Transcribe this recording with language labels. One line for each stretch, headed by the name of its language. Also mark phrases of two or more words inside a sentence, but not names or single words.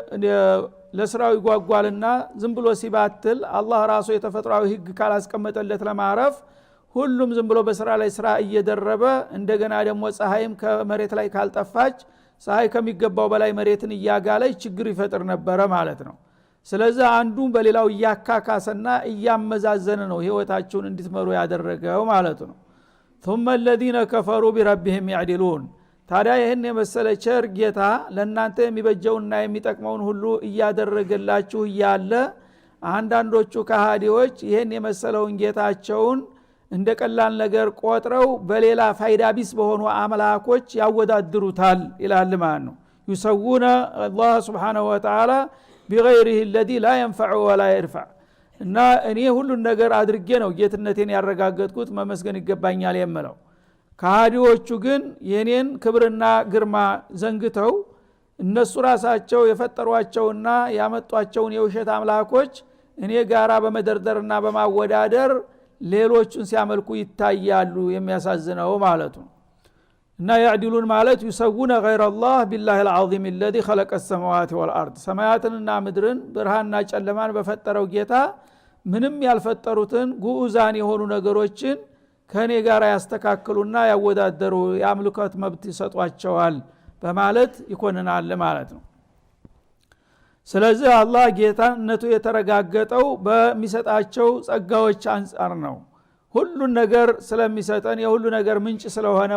Amharic: ለስራው ይጓጓልና ዝም ብሎ ሲባትል አላህ ራሱ የተፈጥሯዊ ህግ ካላስቀመጠለት ለማረፍ ሁሉም ዝም ብሎ በስራ ላይ ስራ እየደረበ እንደገና ደግሞ ፀሐይም ከመሬት ላይ ካልጠፋች ፀሐይ ከሚገባው በላይ መሬትን እያጋለች ችግር ይፈጥር ነበር ማለት ነው። ስለዚህ አንዱ በሌላው እያካካሰና እያመዛዘነ ነው ህይወታቸውን እንድትመሩ ያደረገው ማለት ነው።
Arabic: ثم الذين كفروا بربهم يعدلون
Amharic: ታዲያ ይሄን የመሰለ ቸር ጌታ ለእናንተ የሚበጀውና የሚጠቅመውን ሁሉ እያደረገላችሁ እያለ አንዳንዶቹ ከሃዲዎች ይሄን የመሰለውን ጌታቸውን እንደ ቀላል ነገር ቆጥረው በሌላ ፋይዳ ቢስ በሆኑ አምላኮች ያወዳድሩታል ይላል ማለት ነው።
Arabic: يسوون الله سبحانه وتعالى بغيره الذي لا ينفع ولا يرفع
Amharic: እና እኔ ሁሉን ነገር አድርጌ ነው ጌትነቴን ያረጋገጥኩት መመስገን ይገባኛል የምለው። ከሃዲዎቹ ግን የኔን ክብርና ግርማ ዘንግተው እነሱ ራሳቸው የፈጠሯቸውና ያመጧቸውን የውሸት አምላኮች እኔ ጋራ በመደርደርና በማወዳደር ሌሎቹን ሲያመልኩ ይታያሉ። የሚያሳዝነው ማለቱ እና ያዕድሉን ማለት
Arabic: يسوون غير الله بالله العظيم الذي خلق السماوات والارض
Amharic: ሰማያትንና ምድርን ብርሃንና ጨለማን በፈጠረው ጌታ ምንም ያልፈጠሩትን ጉዑዛን የሆኑ ነገሮችን ከኔ ጋር ያስተካክሉና ያወዳደሩ የአምልኮት መብት ይሰጧቸዋል በማለት ይኮንናል ማለት ነው። ስለዚህ አላህ ጌታነቱ የተረጋገጠው በሚሰጣቸው ጸጋዎች አንፃር ነው። ሁሉ ነገር ስለሚሰጠን የሁሉ ነገር ምንጭ ስለሆነ